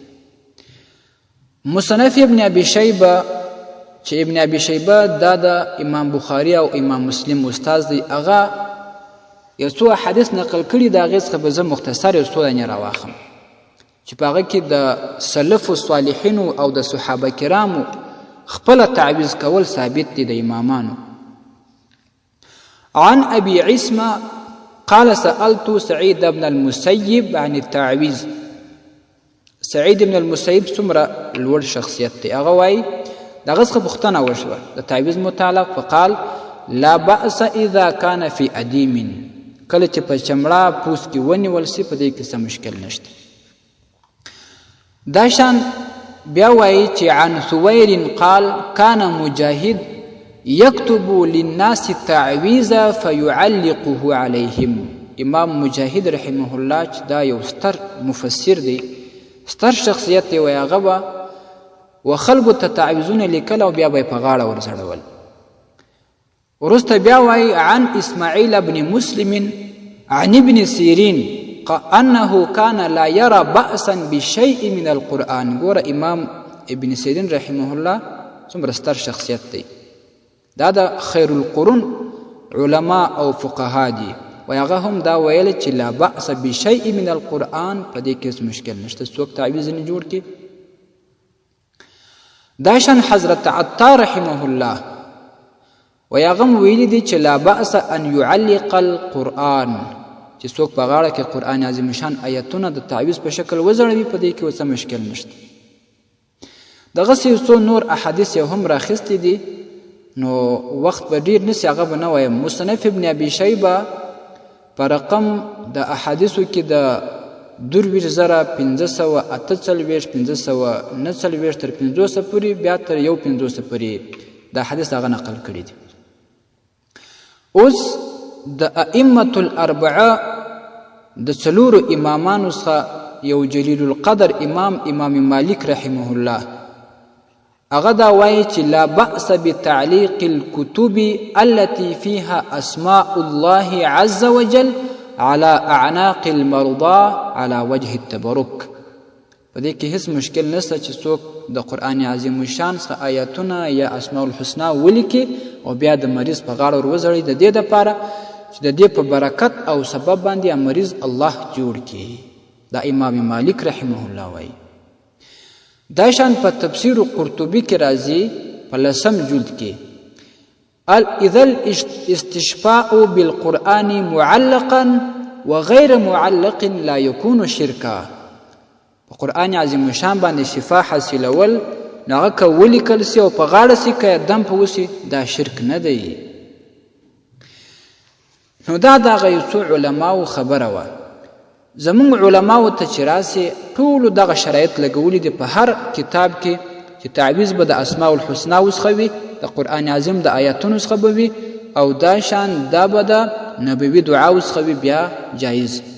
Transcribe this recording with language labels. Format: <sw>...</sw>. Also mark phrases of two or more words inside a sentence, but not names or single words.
<ps>مصنف ابن ابي شيبه چې ابن ابي شيبه دا د امام بخاري او امام مسلم استاد دی، هغه یو څو حدیث نقل کړي دا غیز خو به زه مختصر یو څو نه راواخم چې په هغه کې د</ps> <ar>سلف الصالحین</ar> <ps>او د صحابه کرامو خپل تعویذ کول ثابت دي د امامانو.</ps> <ar>عن ابي عصمه قال سألت سعيد بن المسيب عن التعويذ.</ar> <ps>سعيد بن المسيب څومره لوړ شخصیت دی، هغه وایي دغه څخه پوښتنه وشوه د تعویذ متعلق،</ps> <ar>فقال لا بأس اذا كان في ادیم.</ar> <ps>کله چې په چمړه پوس کې ونیول سي په دې کې څه مشکل نشته. دا شان بیا وایي چې</ps> <ar>عن ثویر قال كان مجاهد يكتب للناس التعويذ فيعلقه عليهم.</ar> <ps>امام مجاهد</ps> <ar>رحمه الله</ar> <ps>چې دا یو ستر مفسر دی، ستر شخصیت دی، وایي هغه به وخلقو ته تعویذونه لیکل او بیا به یې په غاړه ورزړول. ورسته بیا وایي</ps> <ar>عن اسماعیل بن مسلم عن ابن سیرین انه كان لا يرى بأسا بشيء من القرآن.</ar> <ps>ګوره امام ابن سیرین</ps> <ar>رحمه الله</ar> <ps>څومره ستر شخصیت دی، دا د</ps> <ar>خیر القرون</ar> <ps>علما او فقها دي، و هغه هم دا ویل چې</ps> <ar>لا بأس بشيء من القرآن</ar> <ps>په دې کې مشکل نشته، څوک تعویذ نه جوړ کړي. دا شان حضرت عطار</ps> <ar>رحمه الله</ar> <ps>و هغه ویلي دي چې</ps> <ar>لا بأس ان يعلق القرآن،</ar> <ps>چې څوک په غاړه کې قرآن عظیم شان آیتونه د تعویذ په شکل وزړوي په دې کې څه مشکل نشته. دغسې یو څو نور احادیث یې هم راخیستي دي، نو وخت به ډیر نسی، هغه به نه وایم. مصنف ابن ابي شیبه په رقم د احادیثو کې د 22,548 تر 500 پورې بیا تر 1,500 پورې دا حدیث هغه نقل کړی دی. اوس د</ps> <ar>ائمة الاربعه</ar> <ps>د څلورو امامانو څخه یو</ps> <ar>جلیل القدر</ar> <ps>امام مالک</ps> <ar>رحمه الله</ar> <ps>هغه دا وایي چې</ps> <ar>لا بأس بتعلیق الكتب التي فيها اسماء الله عز وجل على اعناق المرضى على وجه التبرك.</ar> <ps>په دې کې هیڅ مشکل نشته چې څوک د قرآن عظیم الشان څخه آیاتونه یا</ps> <ar>اسماء الحسنا</ar> <ps>ولیکي او بیا د مریض په غاړه ور وځړي د دې دپاره چې د دې په برکت او سبب باندې مریض الله جوړ کړي. دا امام مالک</ps> <ar>رحمه الله</ar> <ps>وایي. دا شان په تفسیر قرطبي کې راځي په 10 جلد کې</ps> <ar>اذا الاستشفاء بالقرآن معلقا وغير معلق لا يكون شركا.</ar> <ps>په قرآن عظیم الشان باندې شفا حاصلول نو هغه که ولیکل سي او په غاړه سي که دم په وسي دا شرک نه دی. نو دا دغه یو څو علماو خبره وه. زمونږ علماو ته چې راسي ټولو دغه شرایط لګولي دي په هر کتاب کې چې تعویض به د</ps> <ar>اسماء الحسنا</ar> <ps>څخه وي، د قرآن عظیم د آیاتونو څخه به وي، او دا شان دا به د نبوي دعاو څخه وي بیا جایز.</ps>